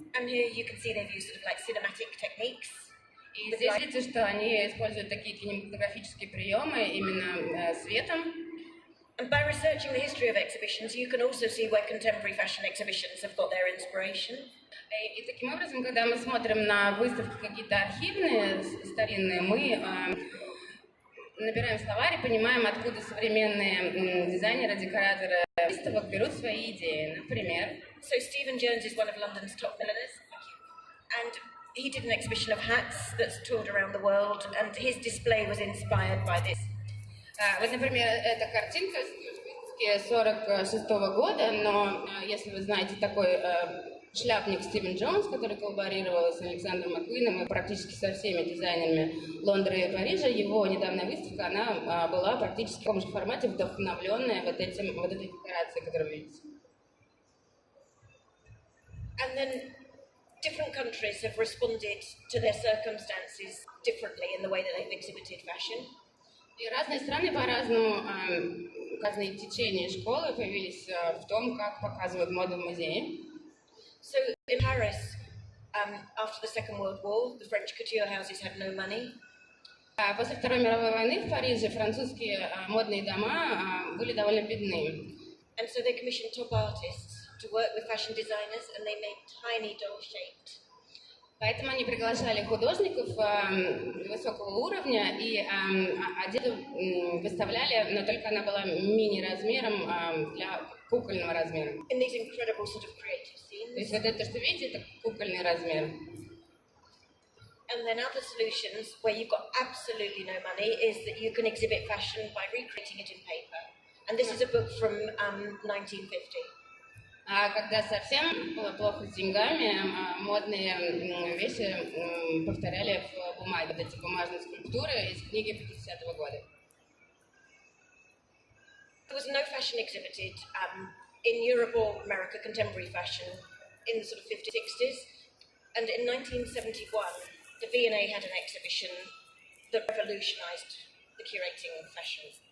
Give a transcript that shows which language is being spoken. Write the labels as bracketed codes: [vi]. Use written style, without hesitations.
[en] And here you can see they've used sort of like cinematic techniques. [ru] И здесь видите, что они используют такие кинематографические приемы именно светом. [en] And by researching the history of exhibitions, you can also see where contemporary fashion exhibitions have got their inspiration. [ru] И таким образом, когда мы смотрим на выставки какие-то архивные, старинные, мы набираем словарь и понимаем, откуда современные дизайнеры, декораторы выставок берут свои идеи. Например, [en] So Stephen Jones is one of London's top milliners, and he did an exhibition of hats that's toured around the world, and his display was inspired by this. [ru] Вот, например, эта картинка с выставки 1946 года, но если вы знаете такой шляпник Стивен Джонс, который коллаборировал с Александром Маккуином и практически со всеми дизайнерами Лондона и Парижа, его недавняя выставка, она была практически в таком же формате, вдохновленная вот этой декорацией, которую вы видите. [en] And then different countries have responded to their circumstances differently in the way that they've exhibited fashion. [ru] И разные страны по-разному, разные течения школы появились в том, как показывают моду в музее. [en] So in Paris, after the Second World War, the French couture houses had no money. [ru] После Второй мировой войны в Париже французские модные дома были довольно бедны. [en] And so they commissioned top artists to work with fashion designers, and they made tiny doll-shaped. [ru] Поэтому они приглашали художников высокого уровня и одежду выставляли, но только она была мини-размером для кукольного размера. [en] In these incredible sort of creative scenes. [ru] То есть вот это, что видите, это кукольный размер. [en] And then other solutions where you've got absolutely no money is that you can exhibit fashion by recreating it in paper. And this is a book from 1950. [ru] А когда совсем было плохо с деньгами, модные вещи повторяли в бумаге, вот эти бумажные скульптуры из книги 50-го года. [en] There was no fashion exhibited in Europe or America, contemporary fashion, in the sort of 50s, 60s. And in 1971, the V&A had an exhibition that revolutionized the curating of fashion.